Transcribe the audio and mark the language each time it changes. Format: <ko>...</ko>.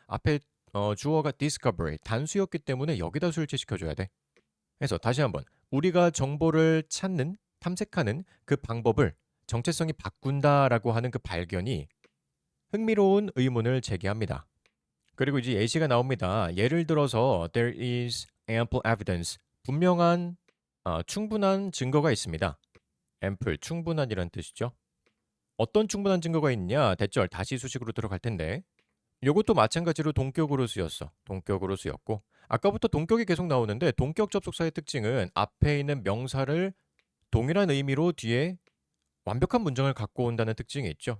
<ko>앞에 주어가 discovery, 단수였기 때문에 여기다 수일치 시켜줘야 돼. 그래서 다시 한번 우리가 정보를 찾는, 탐색하는 그 방법을 정체성이 바꾼다라고 하는 그 발견이 흥미로운 의문을 제기합니다. 그리고 이제 예시가 나옵니다. 예를 들어서</ko> <en>there is ample evidence.</en> <ko>분명한 충분한 증거가 있습니다. ample 충분한이란 뜻이죠. 어떤 충분한 증거가 있냐? 대절 다시 수식으로 들어갈 텐데 요것도 마찬가지로 동격으로 쓰였어. 동격으로 쓰였고 아까부터 동격이 계속 나오는데 동격 접속사의 특징은 앞에 있는 명사를 동일한 의미로 뒤에 완벽한 문장을 갖고 온다는 특징이 있죠.</ko>